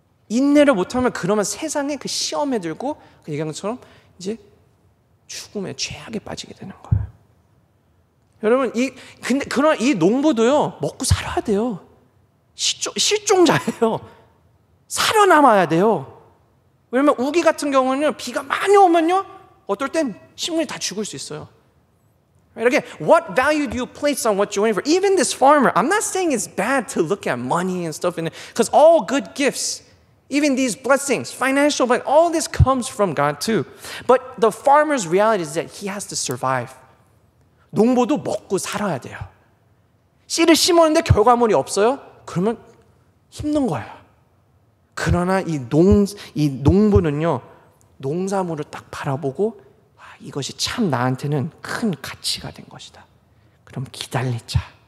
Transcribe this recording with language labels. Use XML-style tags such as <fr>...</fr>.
<ko>인내를 못하면 그러면 세상의 그 시험에 들고 그 얘기한 것처럼 이제 죽음의 죄악에 빠지게 되는 거예요. 여러분, 그러나 이 농부도요, 먹고 살아야 돼요. 실종자예요. 살아남아야 돼요. 왜냐면 우기 같은 경우는 비가 많이 오면요, 어떨 땐 식물이 다 죽을 수 있어요. Right?</ko> <en>Again, what value do you place on what you're waiting for? Even this farmer, I'm not saying it's bad to look at money and stuff in it, because all good gifts, even these blessings, financial, but all this comes from God too. But the farmer's reality is that he has to survive.</en> <ko>농부도 먹고 살아야 돼요. 씨를 심었는데 결과물이 없어요? 그러면 힘든 거예요. 그러나 이 농부는요, 농사물을 딱 바라보고 이것이 참 나한테는 큰 가치가 된 것이다, 그럼 기다리자,</ko>